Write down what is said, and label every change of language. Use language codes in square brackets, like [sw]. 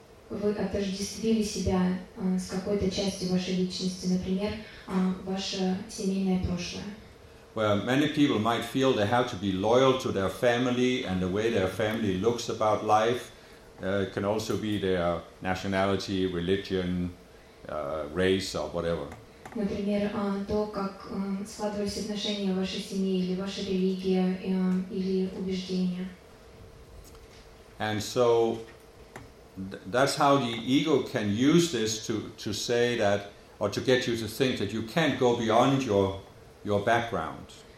[ru] Вы отождествили себя с какой-то частью вашей личности, например, ваше семейное прошлое. [en] Well, many people might feel they have to be loyal to their family and the way their family looks about life. It can also be their nationality, religion, race or whatever. [ru] Например, то, как складывались отношения в вашей семье или ваша религия или убеждения. [en] And so that's how the ego can use this to say that, or to get you to think that you can't go beyond your background.